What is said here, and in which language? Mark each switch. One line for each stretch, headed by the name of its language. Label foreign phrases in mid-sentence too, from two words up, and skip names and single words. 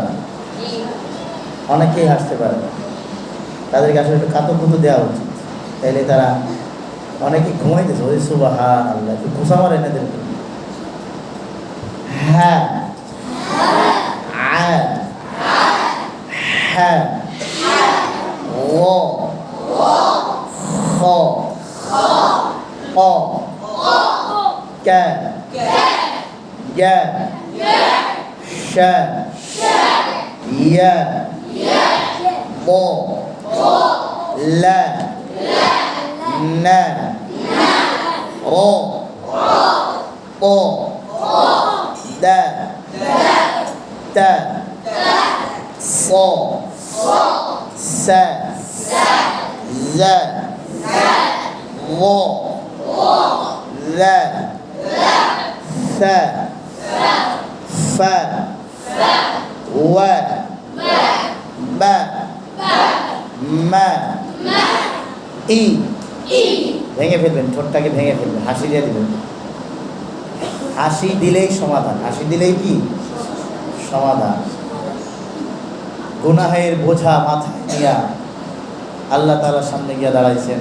Bangla: অনেকেই হাসতে পারে না, তাদেরকে আসলে একটু কাতর কুতু দেওয়া উচিত, তাইলে তারা অনেকে ঘুমাইতেছে। ওই সুবহানাল্লাহ, একটু ঘুষা মারেন এদেরকে। হ্যাঁ হ্যাঁ হ্যাঁ, ও খ ক ক গ শ য় ম ল ন র প দ
Arabic: ত ص س ز ظ ذ ث ف و ب ম ই।
Bangla: ভেঙে ফেলবেন, ঠোঁটটাকে ভেঙে ফেলবেন, হাসি দিয়ে দিবেন। হাসি দিলেই সমাধান, হাসি দিলেই কি সমাধান। গুনাহের বোঝা মাথায় নিয়া আল্লাহ তাআলার সামনে গিয়া দাঁড়াইছেন।